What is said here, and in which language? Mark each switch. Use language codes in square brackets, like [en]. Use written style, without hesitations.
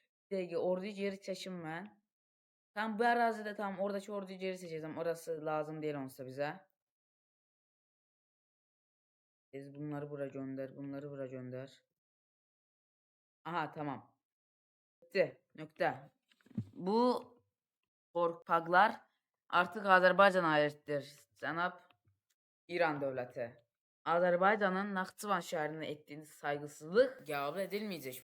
[az] Bir dəqiqə, orduyu geri çəkim mən. Tam bu ərazidə oradakı orduyu geri çəkəcəm. Orası lazım deyil onsa bizə. Biz bunları bura gönder. [tr] Aha, tamam. Bitti. Nokta. [az] Bu torpaqlar artıq Azərbaycana aiddir. Cənab İran dövləti. Azərbaycanın Naxçıvan şəhərinə etdiyiniz saygısızlıq qəbul edilməyəcək.